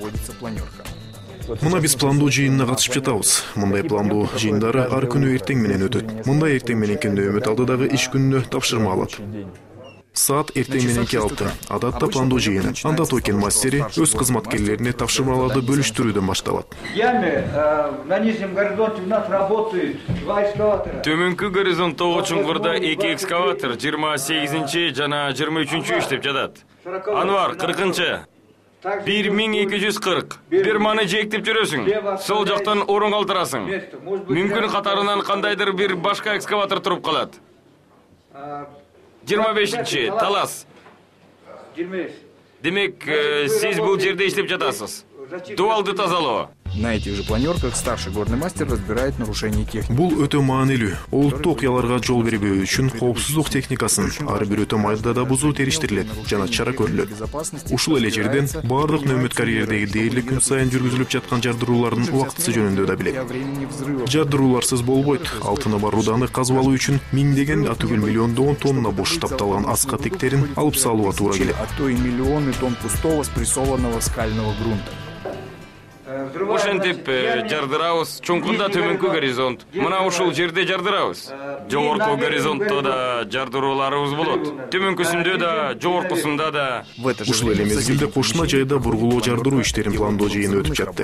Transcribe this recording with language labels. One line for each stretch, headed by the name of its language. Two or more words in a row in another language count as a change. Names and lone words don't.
Kyrgyz: Мына биз пландоо жыйынына катышып жатабыз. Мындай пландоо жыйындары ар күнү эртең менен өтөт. Мындай эртең мененки нөөмөт алдыдагы иш күнүнө тапшырма алат. Саат эртең мененки 6. Адатта пландоо жыйыны. Анда тоо кен мастери өз кызматкерлерине тапшырмаларды бөлүштүрүүдөн башталат.
Russian: На нижнем горизонте у нас работают 2 экскаватора.
Kyrgyz: Төмөнкү горизонттогу чуңкурда 2 экскаватор 28 жана 23 иштеп жатат. Анвар 40-чы. 1240. Бир маны жектип жүрөсүң. Сол жактан орун калтырасың. Мүмкүн катарынан кандайдыр бир башка экскаватор туруп калат. 25-чи талас. Демек, сиз бул жерде иштеп жатасыз. Дуалды тазалоо.
Russian: На этих же планерках старший горный мастер разбирает нарушения техники.
Kyrgyz: Бул өтө маанилүү. Улуттук окуяларга жол бербөө үчүн коопсуздук техникасын ар бир өтө майда бузуу териштирилет жана чара көрүлөт. Ушул эле жерден баардык нөөмөт карьердеги дээрлик күн сайын жүргүзүлүп жаткан жардыруулардын убактысы жөнүндө да билет. Жардырууларсыз болбойт. Алтыны бар руданы казып алуу үчүн миңдеген түгүл миллиондогон тонна бош тапталган аска тектерин алып салууга туура келет.
Russian: А то и миллионы тонн пустого спрессованного скального грунта.
Kyrgyz: Ошентип жардырабыз. Чуңкурда төмөнкү горизонт. Мына ушул жерде жардырабыз. Жогорку горизонтто да жардырууларыбыз болот. Төмөнкүсүндө да, жогоркусунда да. Ушул эле мезгилде кошуна жайда бургулоо жардыруу иштерин пландоо жыйыны өтүп жатты.